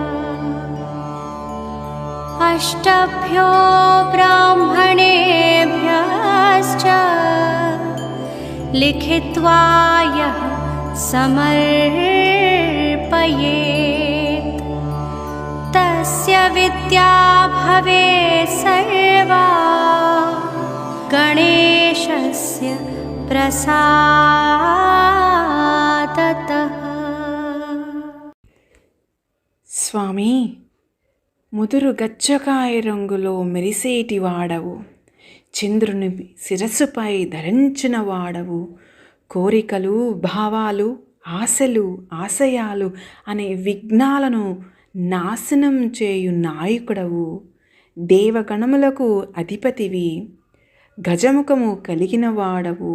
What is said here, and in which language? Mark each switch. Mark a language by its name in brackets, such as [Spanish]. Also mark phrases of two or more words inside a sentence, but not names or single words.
[Sanskrit] अष्टभ्यो ब्राह्मणेभ्यश्च लिखित्वा यः समर्पयेत् तस्य विद्या भवेत् सर्वा गणेशस्य प्रसादतः। [Telugu] స్వామి, ముదురు గచ్చకాయ రంగులో మెరిసేటి వాడవు, చంద్రుని శిరస్సుపై ధరించిన వాడవు, కోరికలు, భావాలు, ఆశలు, ఆశయాలు అనే విఘ్నాలను నాశనం చేయు నాయకుడవు, దేవగణములకు అధిపతివి, గజముఖము కలిగిన వాడవు.